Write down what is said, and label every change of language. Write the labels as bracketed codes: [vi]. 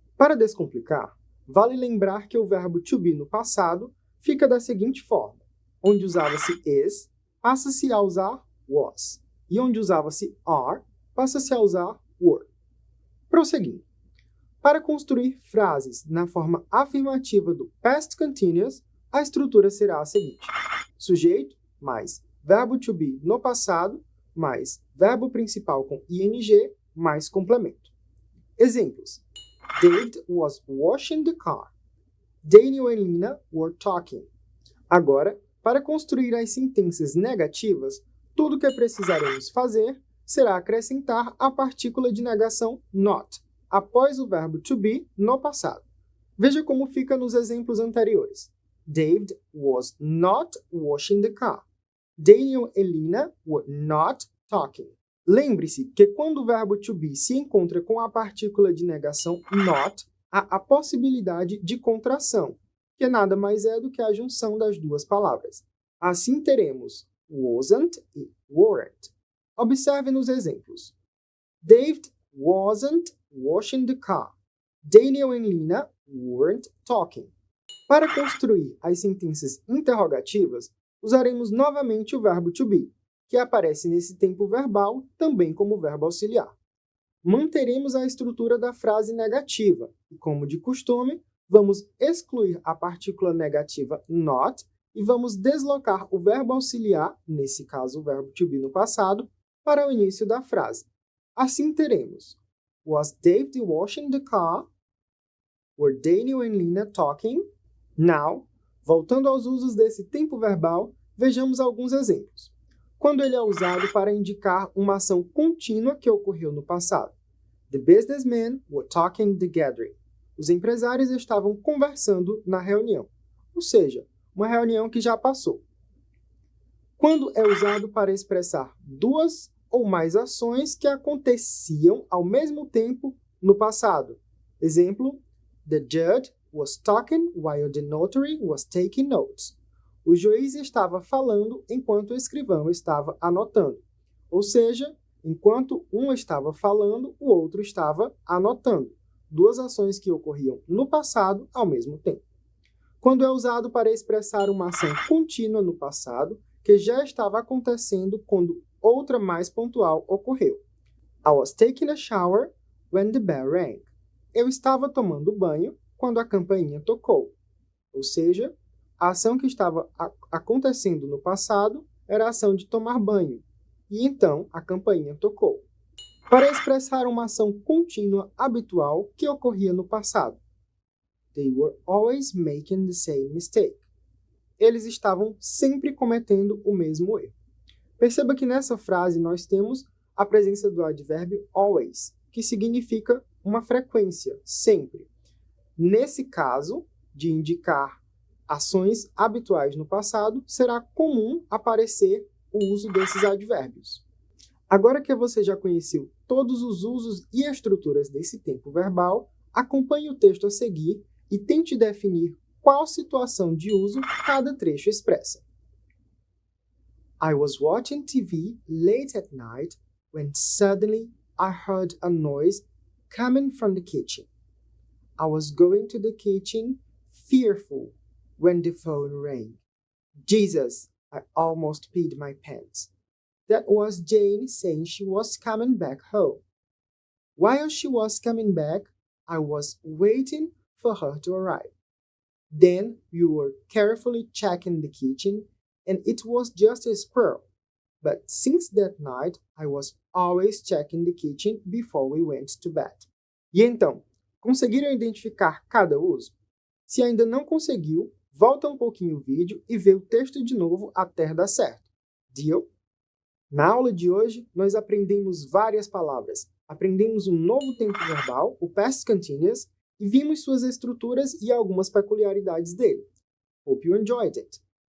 [pt] Para descomplicar, vale lembrar que o verbo to be no passado fica da seguinte forma, onde usava-se is, passa-se a usar was, e onde usava-se are, passa-se a usar were. Prosseguindo. Para construir frases na forma afirmativa do Past Continuous, a estrutura será a seguinte: sujeito mais verbo to be no passado, mais verbo principal com ing, mais complemento. Exemplos. [en] David was washing the car. Daniel and Lina were talking. [pt] Agora, para construir as sentenças negativas, tudo o que precisaremos fazer será acrescentar a partícula de negação not, após o verbo to be no passado. Veja como fica nos exemplos anteriores. [en] David was not washing the car. Daniel e Lina were not talking. [pt] Lembre-se que quando o verbo to be se encontra com a partícula de negação not, há a possibilidade de contração, que nada mais é do que a junção das duas palavras. Assim teremos wasn't e weren't. Observe nos exemplos. [en] David wasn't washing the car. Daniel and Lina weren't talking. [pt] Para construir as sentenças interrogativas, usaremos novamente o verbo to be, que aparece nesse tempo verbal também como verbo auxiliar. Manteremos a estrutura da frase negativa e, como de costume, vamos excluir a partícula negativa not e vamos deslocar o verbo auxiliar, nesse caso o verbo to be no passado, para o início da frase. Assim teremos [en] Was David washing the car? Were Daniel and Lina talking? Now, [pt] voltando aos usos desse tempo verbal, vejamos alguns exemplos. Quando ele é usado para indicar uma ação contínua que ocorreu no passado. [en] The businessmen were talking in the gathering. [pt] Os empresários estavam conversando na reunião, ou seja, uma reunião que já passou. Quando é usado para expressar duas ou mais ações que aconteciam ao mesmo tempo no passado. [en] Exemplo, the judge was talking while the notary was taking notes. [pt] O juiz estava falando enquanto o escrivão estava anotando. Ou seja, enquanto um estava falando, o outro estava anotando. Duas ações que ocorriam no passado ao mesmo tempo. Quando é usado para expressar uma ação contínua no passado, que já estava acontecendo quando outra mais pontual ocorreu. [en] I was taking a shower when the bell rang. [pt] Eu estava tomando banho quando a campainha tocou. Ou seja, a ação que estava acontecendo no passado era a ação de tomar banho, e então a campainha tocou. Para expressar uma ação contínua habitual que ocorria no passado. [en] They were always making the same mistake. [pt] Eles estavam sempre cometendo o mesmo erro. Perceba que nessa frase nós temos a presença do advérbio always, que significa uma frequência, sempre. Nesse caso, de indicar ações habituais no passado, será comum aparecer o uso desses advérbios. Agora que você já conheceu todos os usos e estruturas desse tempo verbal, acompanhe o texto a seguir e tente definir qual situação de uso cada trecho expressa. [en] I was watching TV late at night when suddenly I heard a noise coming from the kitchen. I was going to the kitchen, fearful, when the phone rang. Jesus, I almost peed my pants. That was Jane saying she was coming back home. While she was coming back, I was waiting for her to arrive. Then we were carefully checking the kitchen, and it was just a squirrel. But since that night, I was always checking the kitchen before we went to bed. [pt] E então, conseguiram identificar cada uso? Se ainda não conseguiu, volta um pouquinho o vídeo e vê o texto de novo até dar certo. [en] Deal? [pt] Na aula de hoje, nós aprendemos várias palavras. Aprendemos um novo tempo verbal, o past continuous, e vimos suas estruturas e algumas peculiaridades dele. [en] Hope you enjoyed it!